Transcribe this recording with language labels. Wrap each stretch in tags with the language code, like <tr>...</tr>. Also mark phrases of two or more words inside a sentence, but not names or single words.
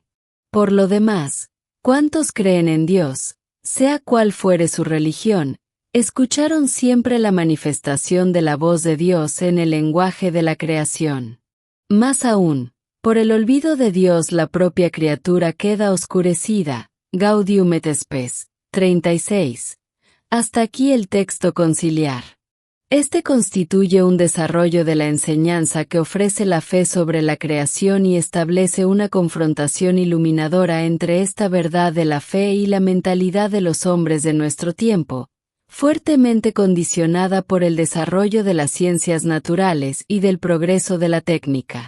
<es>Por lo demás, ¿cuántos creen en Dios, sea cual fuere su religión, escucharon siempre la manifestación de la voz de Dios en el lenguaje de la creación? Más aún, por el olvido de Dios la propia criatura queda oscurecida. Gaudium et Spes, 36. Hasta aquí el texto conciliar. Este constituye un desarrollo de la enseñanza que ofrece la fe sobre la creación y establece una confrontación iluminadora entre esta verdad de la fe y la mentalidad de los hombres de nuestro tiempo, fuertemente condicionada por el desarrollo de las ciencias naturales y del progreso de la técnica.</es>